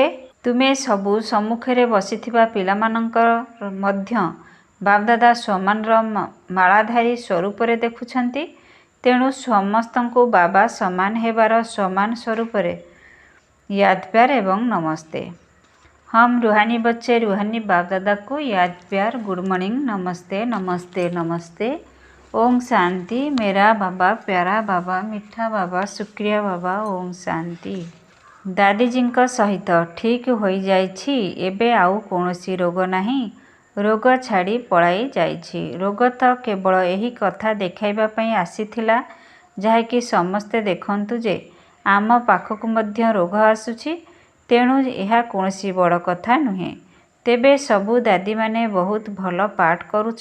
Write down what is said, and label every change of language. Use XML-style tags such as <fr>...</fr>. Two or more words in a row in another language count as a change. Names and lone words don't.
<or>ତୁମେ ସବୁ ସମ୍ମୁଖରେ ବସିଥିବା ପିଲାମାନଙ୍କର ମଧ୍ୟ ବାପଦାଦା ସମାନର ମାଳାଧାରୀ ସ୍ୱରୂପରେ ଦେଖୁଛନ୍ତି। ତେଣୁ ସମସ୍ତଙ୍କୁ ବାବା ସମାନ ହେବାର ସମାନ ସ୍ୱରୂପରେ</or> <hi>याद प्यार</hi> <or>ଏବଂ ନମସ୍ତେ।</or> <hi>हम रूहानी बच्चे रूहानी बाप दादा को याद प्यार</hi> <en>good morning</en> <hi>नमस्ते नमस्ते नमस्ते। ओम शांति। मेरा बाबा प्यारा बाबा मीठा बाबा शुक्रिया बाबा ओम शांति।</hi> <or>दादीजीଙ୍କ ସହିତ ଠିକ୍ ହୋଇଯାଇଛି। ଏବେ ଆଉ କୌଣସି ରୋଗ ନାହିଁ। ରୋଗ ଛାଡ଼ି ପଳାଇ ଯାଇଛି। ରୋଗ ତ କେବଳ ଏହି କଥା ଦେଖାଇବା ପାଇଁ ଆସିଥିଲା, ଯାହାକି ସମସ୍ତେ ଦେଖନ୍ତୁ ଯେ ଆମ ପାଖକୁ ମଧ୍ୟ ରୋଗ ଆସୁଛି। ତେଣୁ ଏହା କୌଣସି ବଡ଼ କଥା ନୁହେଁ। ତେବେ ସବୁ ଦାଦୀମାନେ ବହୁତ ଭଲ ପାଠ କରୁଛ।</or>